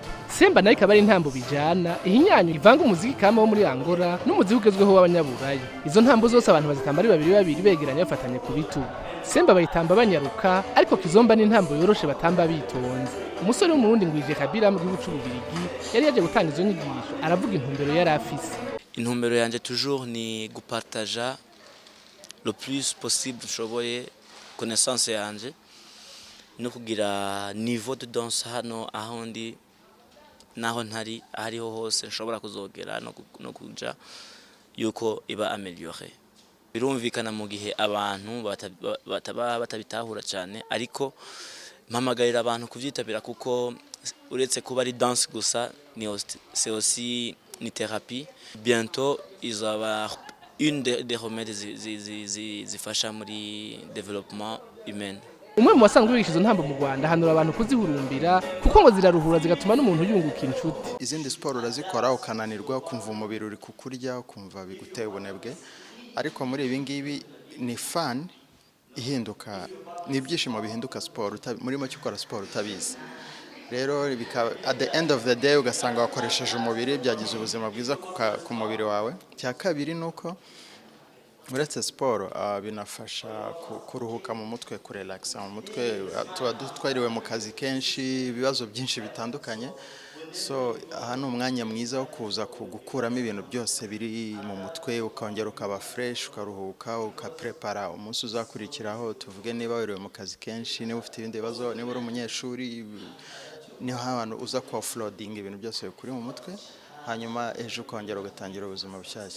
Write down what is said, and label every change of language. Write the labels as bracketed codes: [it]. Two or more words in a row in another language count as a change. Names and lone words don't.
[rn] Semba nayo ikaba ari intambo bijana ihinyanyo ivanga umuziki kama wo muri Angola n'umuziki ugezweho w'abanyaburayi. Izo ntambo zose abantu bazitamba ari babiri begeranye bafatanye ku bitugu. Semba bayitamba banyaruka ariko Kizomba ni intambo yoroshe batamba bitonze. Umusore w'umurundi Ngwije Kabira mu gihugu c'Ububirigi yari yaje gutanga izo nyigisho aravuga intumbero yari afise. Intumbero yanje toujours ni gupartager [fr] le plus possible [rn] shoboye connaissance yanje no kugira [fr] niveau de danse [rn] hano aho ndi naho ntari ahariho hose nshobora kuzogera no kuja yuko iba améliorer. Birumvikana mu gihe abantu batabitahura cyane ariko mpamagarira abantu kuvyitabira kuko uretse kuba ari danse gusa [fr] c'est aussi une thérapie. Bientôt ils avoir une des remèdes [rn] zifasha muri [fr] développement humain. [rw] Umwe mu basanzwe bigisha izo ntambo mu Rwanda hanura abantu kuzihurumbira kuko ngo ziraruhura zigatuma n'umuntu yunguka inshuti. Izindi sport urazikora ukananirwa kumva umubiri uri kukurya ukumva biguteye ubunebwe ariko muri ibi ngibi ni fun ihinduka nibyishimo bihinduka sport muri make ukora sport utabizi. Rero [en] at the end of the day [rw] ugasanga wakoresheje umubiri byagize ubuzima bwiza ku mubiri wawe. Cya kabiri nuko uretse sport binafasha kuruhuka mu mutwe kurelaxa mu mutwe tuba dutwariwe mu kazi kenshi ibibazo byinshi bitandukanye. So hano umwanya mwiza wo kuza gukuramo ibintu byose biri mu mutwe ukongera ukaba fresh ukaruhuka ukaprepara umunsi uzakurikiraho tuvuge niba wiriwe mu kazi kenshi niba ufite ibindi bibazo niba uri umunyeshuri niho abantu uza ku offloading ibintu byose kuri mu mutwe hanyuma ejo ukongera ugatangira ubuzima bushyashya.